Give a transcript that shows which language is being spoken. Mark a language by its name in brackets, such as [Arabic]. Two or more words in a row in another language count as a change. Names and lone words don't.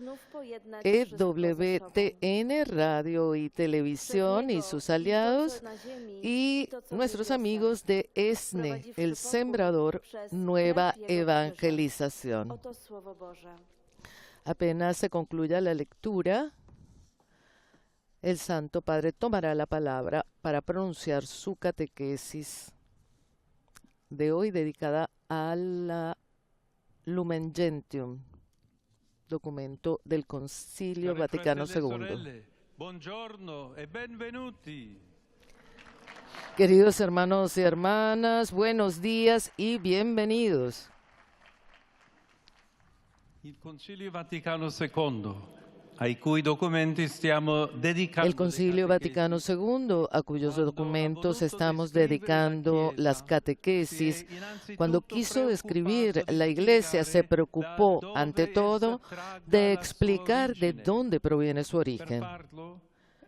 [Spanish] EWTN Radio y Televisión y sus aliados, y nuestros amigos de ESNE, El Sembrador, Nueva Evangelización. Apenas se concluya la lectura, el Santo Padre tomará la palabra para pronunciar su catequesis de hoy dedicada a la Lumen Gentium, documento del Concilio Vaticano II. [Italian] Buongiorno e benvenuti. [Spanish] Queridos hermanos y hermanas, buenos días y bienvenidos. [Italian] Il Concilio Vaticano II, ai cui documenti stiamo dedicando. [Spanish] El Concilio Vaticano II, a cuyos documentos estamos dedicando las catequesis, cuando quiso describir la Iglesia, se preocupó ante todo de explicar de dónde proviene su origen.